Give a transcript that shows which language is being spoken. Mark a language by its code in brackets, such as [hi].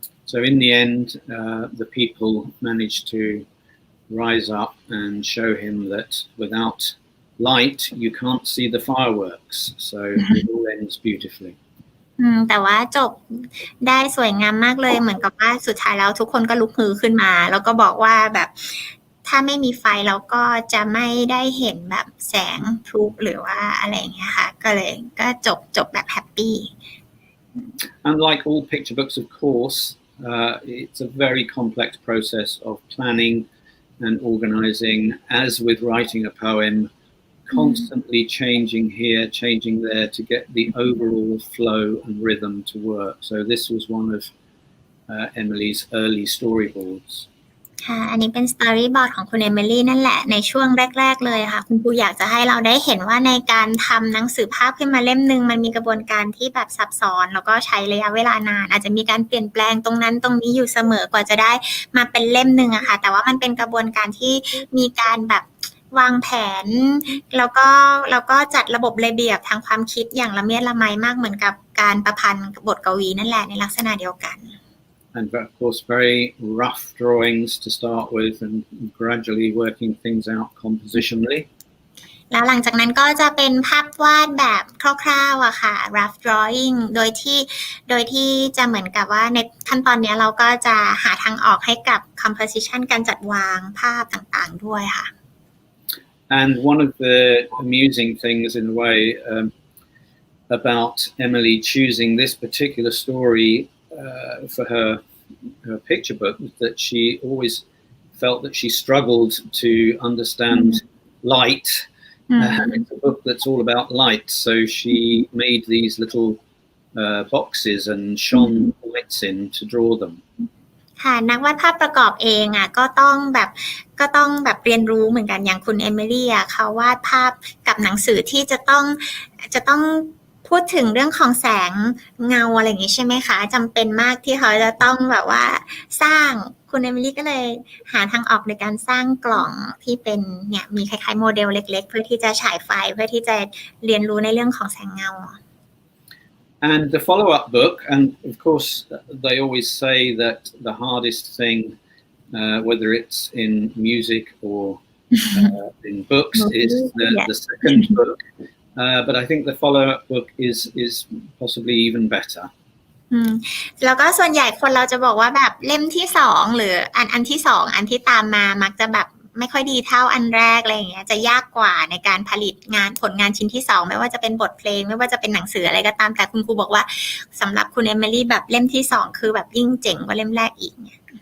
[en] So in the end, the people managed to rise up and show him that without light, you can't see the fireworks. So it all ends beautifully. [th] แต่ว่าจบได้สวยงามมากเลยเหมือนกับว่าสุดท้ายแล้วทุกคนก็ลุกฮือขึ้นมาแล้วก็บอกว่าแบบถ้าไม่มีไฟแล้วก็จะไม่ได้เห็นแบบแสงพลุหรือว่าอะไรอย่างเงี้ยค่ะก็จบแบบแฮปปี้ [en] And like all picture books, of course, it's a very complex process of planning and organizing, as with writing a poem, constantly changing here, changing there to get the overall flow and rhythm to work. So this was one of Emily's early storyboards. [th] ค่ะอันนี้เป็นสตอรี่บอร์ดของคุณเอมิลี่นั่นแหละในช่วงแรกๆเลยค่ะคุณครูอยากจะให้เราได้เห็นว่าในการทำหนังสือภาพขึ้นมาเล่มนึงมันมีกระบวนการที่แบบซับซ้อนแล้วก็ใช้ระยะเวลานานอาจจะมีการเปลี่ยนแปลงตรงนั้นตรงนี้อยู่เสมอกว่าจะได้มาเป็นเล่มนึงอะค่ะแต่ว่ามันเป็นกระบวนการที่มีการแบบวางแผนแล้วก็จัดระบบระเบียบทางความคิดอย่างละเมียดละไมมากเหมือนกับการประพันธ์บทกวีนั่นแหละในลักษณะเดียวกัน [en] And of course, very rough drawings to start with, and gradually working things out compositionally. [th] แล้วหลังจากนั้นก็จะเป็นภาพวาดแบบคร่าวๆอะค่ะ rough drawing โดยที่จะเหมือนกับว่าในขั้นตอนนี้เราก็จะหาทางออกให้กับ composition การจัดวางภาพต่างๆด้วยค่ะ [en] And one of the amusing things in a way about Emily choosing this particular story for her picture book was that she always felt that she struggled to understand light. It's a book that's all about light, so she made these little boxes and shone lights in to draw them. [th] ค่ะนักวาดภาพประกอบเองอ่ะก็ต้องแบบเรียนรู้เหมือนกันอย่างคุณเอมิลี่อ่ะเขาวาดภาพกับหนังสือที่จะต้องพูดถึงเรื่องของแสงเงาอะไรอย่างงี้ใช่ไหมคะจำเป็นมากที่เขาจะต้องแบบว่าสร้างคุณเอมิลี่ก็เลยหาทางออกในการสร้างกล่องที่เป็นเนี่ยมีคล้ายๆโมเดลเล็กๆเพื่อที่จะฉายไฟเพื่อที่จะเรียนรู้ในเรื่องของแสงเงา [en] And the follow-up book, and of course they always say that the hardest thing, whether it's in music or in books, is the second book. But I think the follow-up book is possibly even better. [th] แล้วก็ส่วนใหญ่คนเราจะบอกว่าแบบเล่มที่สองหรืออันที่สองอันที่ตามมามักจะแบบไม่ค่อยดีเท่าอันแรกอะไรอย่างเงี้ยจะยากกว่าในการผลิตผลงานชิ้นที่สองไม่ว่าจะเป็นบทเพลงไม่ว่าจะเป็นหนังสืออะไรก็ตามแต่คุณครูบอกว่าสำหรับคุณเอมิลี่แบบเล่มที่สองคือแบบยิ่งเจ๋งกว่าเล่มแรกอีกเนี่ย